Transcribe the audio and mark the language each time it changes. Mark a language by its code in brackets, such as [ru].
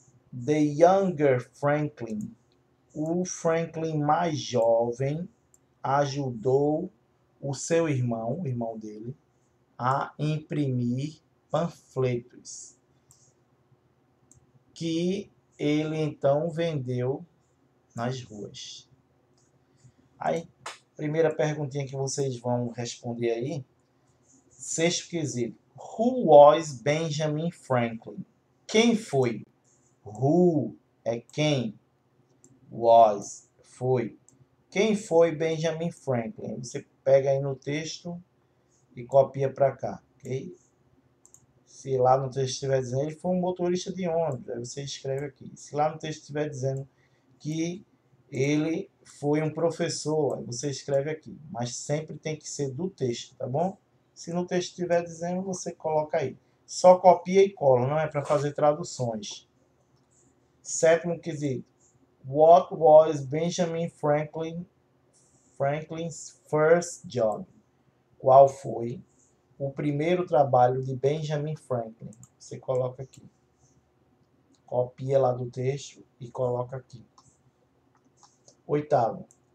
[en] The younger Franklin, [pt] o Franklin mais jovem, ajudou o seu irmão, o irmão dele, a imprimir panfletos, que ele então vendeu nas ruas. Aí, primeira perguntinha que vocês vão responder aí. Sexto quesito. [en] Who was Benjamin Franklin? [pt] Quem foi? Who é quem? Was, foi. Quem foi Benjamin Franklin? Você pega aí no texto e copia para cá, ok? Se lá no texto estiver dizendo ele foi um motorista de ônibus, aí você escreve aqui. Se lá no texto estiver dizendo que ele foi um professor, aí você escreve aqui. Mas sempre tem que ser do texto, tá bom? Se no texto estiver dizendo, você coloca aí. Só copia e cola, não é para fazer traduções. Sétimo quesito. [en] What was Benjamin Franklin's first job? [pt] Qual foi o primeiro trabalho de Benjamin Franklin? Você coloca aqui. Copia lá do texto e coloca aqui. Oitavo.